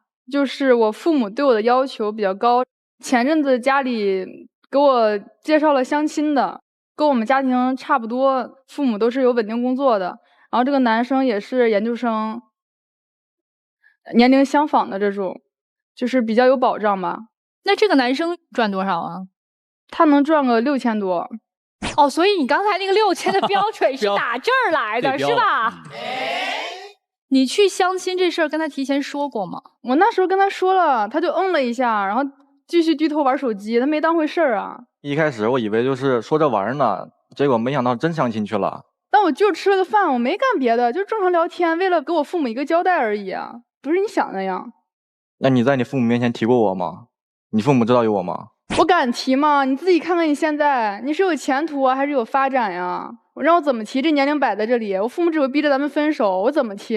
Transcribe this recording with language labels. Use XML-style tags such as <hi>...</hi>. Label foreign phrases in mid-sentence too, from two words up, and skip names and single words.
<zh>就是我父母對我的要求比較高，前陣子家裡給我介紹了相親的，跟我們家庭差不多，父母都是有穩定工作的，然後這個男生也是研究生，年齡相仿的這種，就是比較有保障吧。那這個男生賺多少啊？他能賺個6000多。哦，所以你剛才那個6000的標準是打這兒來的，是吧？你去相親這事兒跟他提前說過嗎？我那時候跟他說了，他就了一下，然後繼續低頭玩手機，他沒當回事兒啊。一開始我以為就是說着玩呢，結果沒想到真相親去了。但我就吃了個飯，我沒幹別的，就正常聊天，為了給我父母一個交代而已啊，不是你想那樣。那你在你父母面前提過我嗎？你父母知道有我嗎？我敢提嗎？你自己看看你現在，你是有前途啊，還是有發展呀？讓我怎麼提？這年齡擺在這裡，我父母只會逼着咱們分手，我怎麼提？</zh>